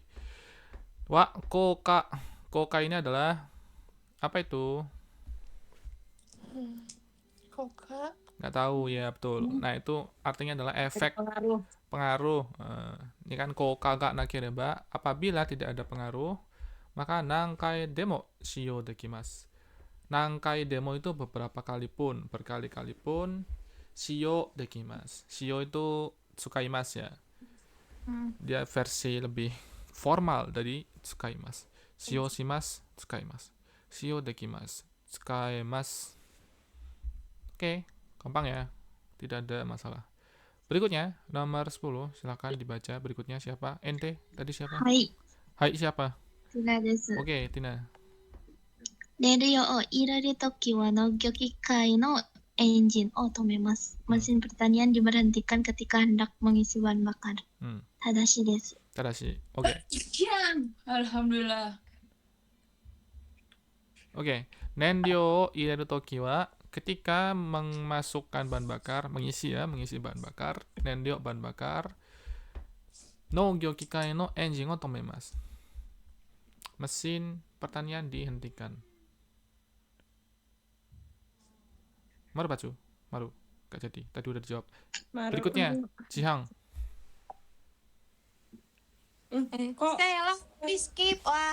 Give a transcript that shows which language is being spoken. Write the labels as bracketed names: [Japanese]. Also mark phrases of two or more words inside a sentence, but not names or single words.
[Indonesian] Wah, koka. Koka ini adalah apa itu? Koka. Nggak tahu ya, betul. Nah, itu artinya adalah efek pengaruh. Ini kan [Japanese] 効果がなければ. [Indonesian] Apabila tidak ada pengaruh, maka [Japanese] 何回でも使用できます. [Indonesian] Nangkai demo itu beberapa kali pun, berkali-kali pun. [Japanese] 使用できます. [Indonesian] Shio itu tsukaimasu ya. Dia versi lebih formal dari tsukaimasu. [Japanese] 使用します、使います。使用できます、使います. [Indonesian] Oke, gampang ya. Tidak ada masalah. Berikutnya, nomor 10. Silahkan dibaca. Berikutnya siapa? Ente, tadi siapa? Hai. Hai, siapa? [Japanese] Tina desu. [Indonesian] Oke, Tina. [Japanese] 燃料を入れるときは農業機械のエンジンを止めます。 [Indonesian] Mesin pertanian diberhentikan ketika hendak mengisi bahan bakar. [Japanese] 正しいです. Tadashi. [Indonesian] Oke. Alhamdulillah. Oke. [Japanese] 燃料入れる時は [Indonesian] ketika memasukkan bahan bakar, mengisi bahan bakar, nenryo bahan bakar, [Japanese] 農業機械のエンジンを止めます. [Indonesian] Mesin pertanian dihentikan. [Japanese] 丸バツ. [Indonesian] Maru. Gak jadi. Tadi udah dijawab. Berikutnya, Jihang. Kok Sela di skip? Wah.